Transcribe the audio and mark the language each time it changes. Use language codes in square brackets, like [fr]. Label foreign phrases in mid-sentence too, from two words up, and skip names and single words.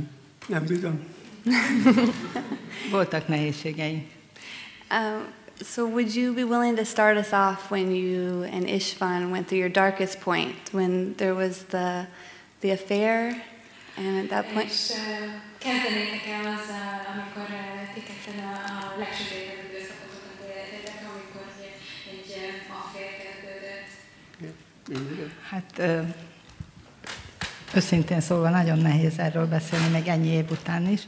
[hu] Nem bizony. Voltak nehézségei. [en] So would you be willing to start us off when you and Istvan went through your darkest point, when there was the affair, and at that point? [hu] És kezdenétek el azzal, amikor ti ketten a legsötétebb időszakotokat éltetek, amikor egy affér kezdődött. Hát őszintén szólva nagyon nehéz erről beszélni, meg ennyi év után is.